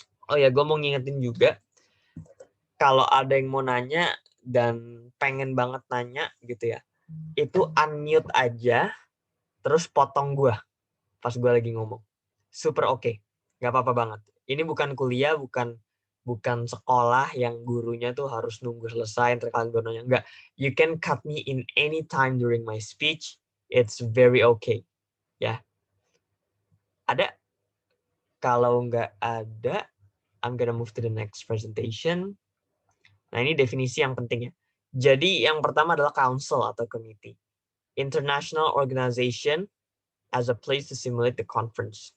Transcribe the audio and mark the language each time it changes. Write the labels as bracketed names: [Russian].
[Indonesian] Oh ya, gue mau ngingetin juga, kalau ada yang mau nanya dan pengen banget nanya gitu ya, itu unmute aja, terus potong gue pas gue lagi ngomong. Super oke. Nggak apa-apa banget. Ini bukan kuliah, bukan sekolah yang gurunya tuh harus nunggu selesai ntar kalian baru nanya. Enggak. [English] You can cut me in any time during my speech. It's very okay. [Indonesian] Ya. Ada? Kalau nggak ada, [English] I'm gonna move to the next presentation. [Indonesian] Nah, ini definisi yang penting ya. Jadi yang pertama adalah council atau committee. [English] International organization as a place to simulate the conference.